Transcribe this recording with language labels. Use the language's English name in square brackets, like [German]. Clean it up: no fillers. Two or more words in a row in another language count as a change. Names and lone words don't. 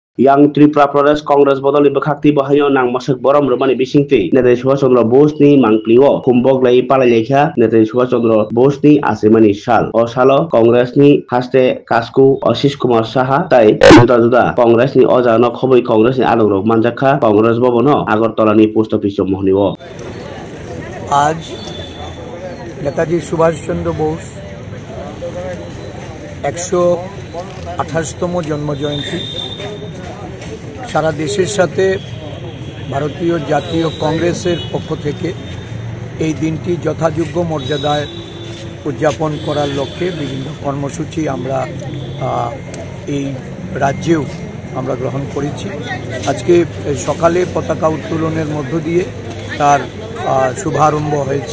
[Kok Borok] yang Tripura Pradesh Congress bodol ibakakti bahayo nang masak borom romani bisingti Netai Subhash Chandra Bose ni mangplio kumbok lai palai lekha Netai Subhash Chandra Bose ni asimani sal o salo Congress ni haste kasku Ashish Kumar Saha tai juda Congress ni ojano khoboi Congress ni alurok manjakha Congress bobono Agartala ni post office mohniwo [Bangla] আজ নেতাজি সুভাষ চন্দ্র বোস 128তম জন্ম জয়ন্তী সারা দেশের সাথে ভারতীয় জাতীয় কংগ্রেসের পক্ষ থেকে এই দিনটি যথাযোগ্য মর্যাদায় উদযাপন করার লক্ষ্যে বিভিন্ন কর্মসূচি আমরা এই রাজ্যেও আমরা গ্রহণ করেছি। আজকে সকালে পতাকা উত্তোলনের মধ্য দিয়ে তার শুভারম্ভ হয়েছে।